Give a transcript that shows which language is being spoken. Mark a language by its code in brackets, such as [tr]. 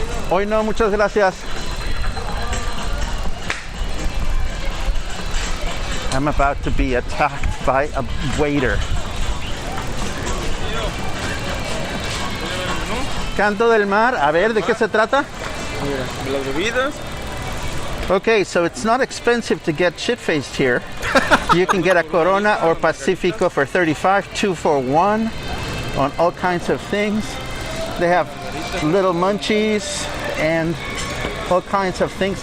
[es] Hoy no, muchas gracias. [en] I'm about to be attacked by a waiter. [es] Canto del Mar, a ver, ¿de qué se trata? Las bebidas. [en] Okay, so it's not expensive to get shit-faced here. You can get a Corona or Pacifico for 35, 2 for 1 on all kinds of things. They have little munchies and all kinds of things.